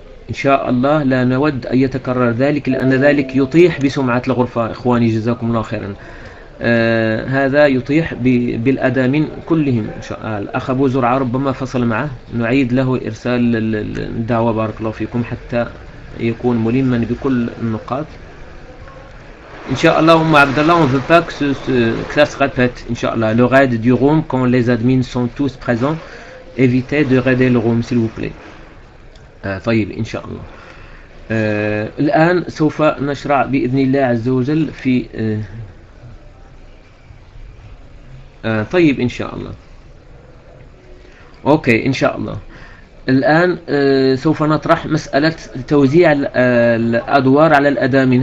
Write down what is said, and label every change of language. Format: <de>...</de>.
<ar>إن شاء الله لا نود أن يتكرر ذلك، لأن ذلك يطيح بسمعة الغرفة إخواني جزاكم الله خيرا. هذا يطيح بالأدامين كلهم. الأخ أبو زرعة ربما فصل معه، نعيد له إرسال الدعوة بارك الله فيكم حتى يكون ملما بكل النقاط إن شاء الله.</ar> <fr>أم عبد الله on veut pas que ça se répète</fr> <ar>إن شاء الله.</ar> <fr>Le raid du room quand les admins sont tous présents, évitez de raider le room s'il vous plaît.</fr> <ar>طيب إن شاء الله. الآن سوف نشرع بإذن الله عز وجل في طيب إن شاء الله. أوكي إن شاء الله. الآن سوف نطرح مسألة توزيع الأدوار على الأدامين.</ar>